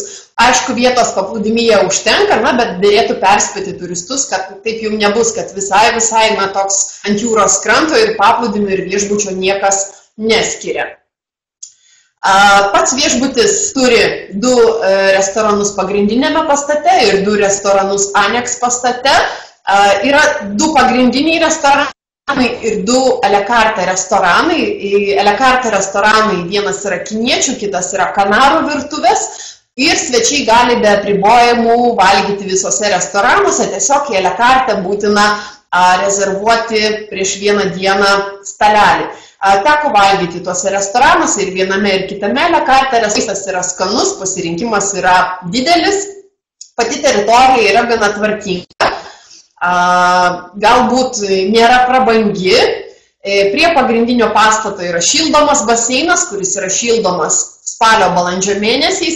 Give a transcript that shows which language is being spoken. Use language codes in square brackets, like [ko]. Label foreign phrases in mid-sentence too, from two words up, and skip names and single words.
[lt] Aišku, vietos paplūdimyje užtenka, bet dėrėtų perspėti turistus, kad taip jau nebus, kad visai toks ant jūros kranto ir paplūdimio ir viešbučio niekas neskiria. Pats viešbutis turi 2 restoranus pagrindinėme pastate ir 2 restoranus aneks pastate. Yra 2 pagrindiniai restoranai ir 2 [fr] a la carte [lt] restoranai. [fr] A la carte [lt] restoranai vienas yra kiniečių, kitas yra kanarų virtuvės. Ir svečiai gali be apribojimų valgyti visose restoranuose, tiesiog į [fr] a la carte [lt] būtina rezervuoti prieš vieną dieną stalelį. Teko valgyti tuose restoranuose ir viename ir kitame [fr] a la carte, [lt] restoranas yra skanus, pasirinkimas yra didelis, pati teritorija yra gana tvarkinga, galbūt nėra prabangi, prie pagrindinio pastato yra šildomas baseinas, kuris yra šildomas spalio-balandžio mėnesiais.